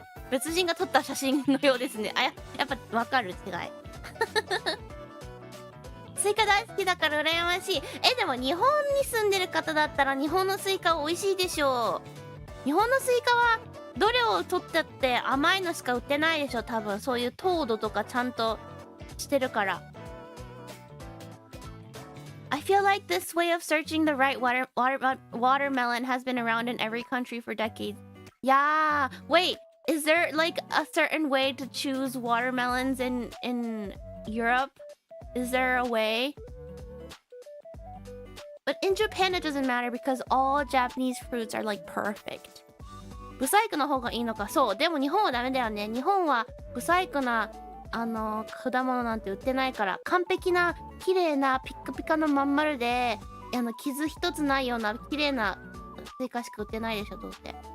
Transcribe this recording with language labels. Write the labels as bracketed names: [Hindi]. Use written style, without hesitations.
[Japanese] 別人が撮った写真のようですね。やっぱわかる違いスイカ大好きだから羨ましい。でも日本に住んでる方だったら日本のスイカ美味しいでしょう。日本のスイカはどれを取ったって甘いのしか売ってないでしょ多分。そういう糖度とかちゃんとしてるから。 [English] I feel like this way of searching the right watermelon has been around in every country for decades. Yeah, wait, is there like a certain way to choose watermelons in Europe? Is there a way? But in Japan it doesn't matter because all Japanese fruits are like perfect. [Japanese] ブサイクの方がいいのか。そう。でも日本はダメだよね。日本はブサイクな果物なんて売ってないから、完璧な綺麗なピッカピカのまん丸で傷一つないような綺麗なスイカしか売ってないでしょどうせ。